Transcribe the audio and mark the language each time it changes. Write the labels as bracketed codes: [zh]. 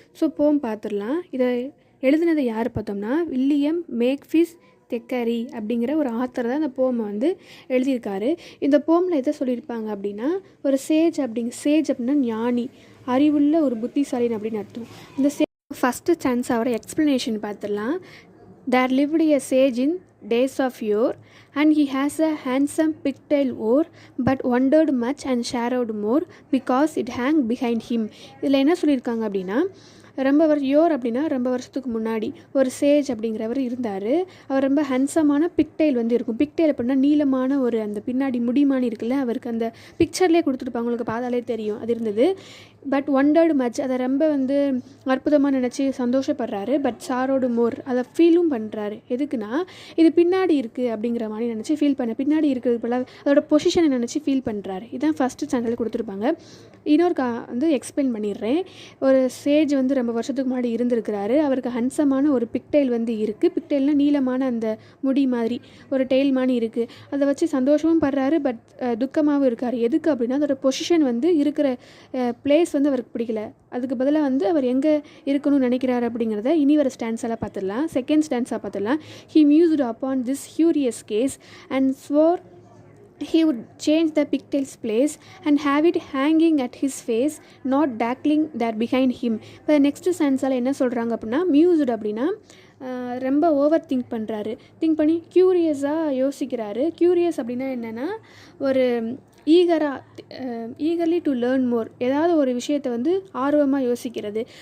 [ta] So போம் பார்த்துடலாம். இதை எழுதினதை யார் பார்த்தோம்னா வில்லியம் மேக்ஃபீஸ் தெக்கரி அப்படிங்கிற ஒரு ஆத்தர் தான் இந்த போமை எழுதியிருக்காரு. இந்த போமில் எதை சொல்லியிருப்பாங்க அப்படின்னா ஒரு சேஜ் அப்படின்னா ஞானி, அறிவுள்ள ஒரு புத்திசாலின் அப்படின்னு அர்த்தம். இந்த ஃபஸ்ட்டு சான்ஸ் அவரோட எக்ஸ்ப்ளனேஷன் பார்த்துடலாம். [en] There lived a sage in days of yore, and he has a handsome pigtail oar, but wondered much and shadowed more, because it hung behind him. [ta] இதில் என்ன சொல்லியிருக்காங்க அப்படின்னா யோர் அப்படின்னா ரொம்ப வருஷத்துக்கு முன்னாடி ஒரு சேஜ் அப்படிங்கிறவர் இருந்தார். அவர் ரொம்ப ஹேண்ட்ஸமான பிக்டைல் இருக்கும். பிக்டைல் அப்படின்னா நீளமான ஒரு அந்த பின்னாடி முடிமானி இருக்குல்ல, அவருக்கு அந்த பிக்சர்லேயே கொடுத்துருப்பாங்க, உங்களுக்கு பார்த்தாலே தெரியும் அது இருந்தது. பட் ஒண்டர்டு மச், அதை ரொம்ப அற்புதமாக நினச்சி சந்தோஷப்படுறாரு. பட் சாரோடு மோர், அதை ஃபீலும் பண்ணுறாரு. எதுக்குன்னா இது பின்னாடி இருக்குது அப்படிங்கிற மாதிரி நினச்சி ஃபீல் பின்னாடி இருக்கிறது போல் அதோட பொசிஷனை நினச்சி ஃபீல் பண்ணுறாரு. இதுதான் ஃபஸ்ட்டு சேனலில் கொடுத்துருப்பாங்க. இன்னொரு எக்ஸ்பிளைன் பண்ணிடுறேன். ஒரு சேஜ் ரொம்ப வருஷத்துக்கு முன்னாடி இருந்திருக்கிறாரு. அவருக்கு ஹன்சமான ஒரு பிக்டைல் இருக்குது. பிக்டைல்னால் நீளமான அந்த முடி மாதிரி ஒரு டெய்ல் மாதிரி இருக்குது. அதை வச்சு சந்தோஷமும் படுறாரு, பட் துக்கமாகவும் இருக்கார். எதுக்கு அப்படின்னா அதோட பொசிஷன் இருக்கிற பிளேஸ் அவருக்கு பிடிக்கல. அதுக்கு பதிலாக அவர் எங்கே இருக்கணும்னு நினைக்கிறாரு அப்படிங்கிறத இனி வர ஸ்டான்ஸெல்லாம் பார்த்துடலாம். செகண்ட் ஸ்டான்ஸாக பார்த்துடலாம். [en] He mused upon this curious case and swore he would change the pigtail's place and have it hanging at his face, not dangling there behind him. [ta] இப்போ நெக்ஸ்ட் சென்ஸால் என்ன சொல்கிறாங்க அப்படின்னா மியூஸ்டு அப்படின்னா ரொம்ப ஓவர் திங்க் பண்ணுறாரு. திங்க் பண்ணி க்யூரியஸாக யோசிக்கிறாரு. க்யூரியஸ் அப்படின்னா என்னென்னா ஒரு ஈகர்லி டு லேர்ன் மோர், ஏதாவது ஒரு விஷயத்தை ஆர்வமாக யோசிக்கிறது.